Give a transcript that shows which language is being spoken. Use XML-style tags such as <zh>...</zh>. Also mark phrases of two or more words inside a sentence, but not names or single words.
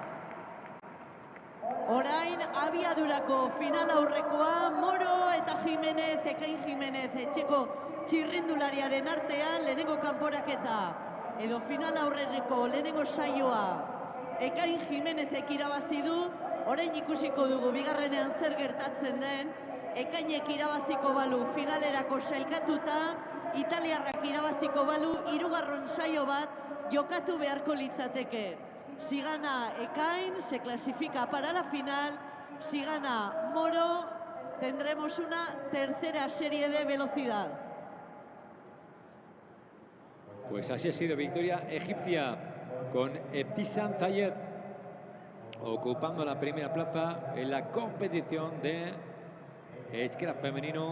<eu>Orain abiadurako final aurrekoa, Moro eta Jimenez, Ekain Jimenez etxeko txirrindulariaren artean lehenengo kanporaketa edo final aurreko lehenengo saioa Ekain Jimenezek irabazi du. Orain ikusiko dugu bigarrenean zer gertatzen den. Ekainek irabaziko balu finalerako sailkatuta, italiarrak irabaziko balu hirugarren saio bat jokatu beharko litzateke.</eu> <es>Si gana Ekain, se clasifica para la final. Si gana Moro, tendremos una tercera serie de velocidad. Pues así ha sido, victoria egipcia con Ebtisam Zayed ocupando la primera plaza en la competición de scratch femenino.</es>